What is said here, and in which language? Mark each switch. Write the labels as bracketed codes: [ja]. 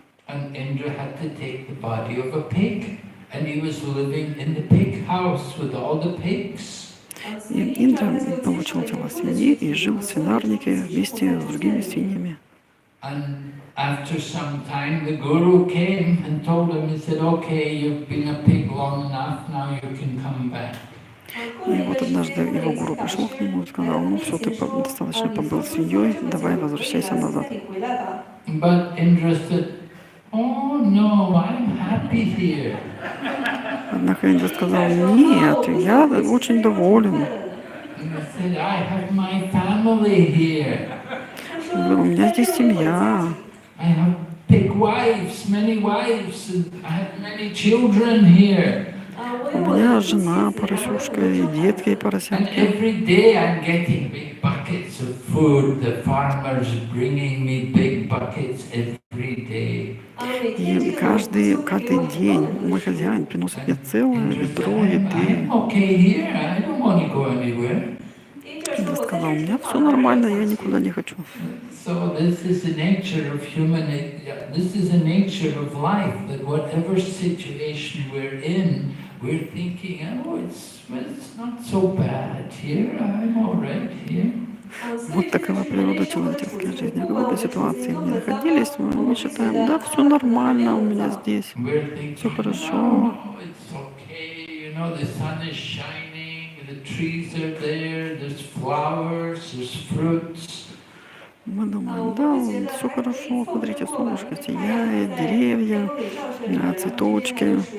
[en] And Indra had to take the body of a pig, and he was living in the pig house with all the pigs. [ru] И Индра получил тело свиньи и жил в свинарнике вместе с другими свиньями. [en] And after some time, the guru came and told him, he said, okay, you've been a pig long enough, now you can come back. [ru] И вот однажды его гуру пришел к нему и сказал, ну все, ты достаточно побыл свиньей, давай возвращайся назад. [en] But Indra said, oh no, I'm happy here. [ru] Однако Индра сказал, нет, я очень доволен. [en] He said, I have my family here. [ru] У меня здесь семья. [en] I have big wives, many wives, and I have many children here. [ru] У меня жена поросюшка и детки и [en] And [ru] поросятки. [en] every day I'm getting big buckets of food. The farmers bringing me big buckets every day. [ru] И каждый день мой хозяин приносит мне целое ведро еды. [en] I'm okay here. I don't want to go anywhere. [ru] Индра сказал, у меня все нормально, я никуда не хочу. [en] So this is the nature of this is the nature of life, that whatever situation we're in, we're thinking, oh, it's not so bad here, I'm all right here. [ru] Вот такова природа человеческой жизни. В какой бы ситуации мы ни находились, мы считаем, да, все нормально у меня здесь, все хорошо. [en] Oh, it's okay, the sun is shining, the trees are there, there's flowers, there's fruits. [ru] Мы думаем, да, все хорошо, смотрите, солнышко сияет, деревья, цветочки,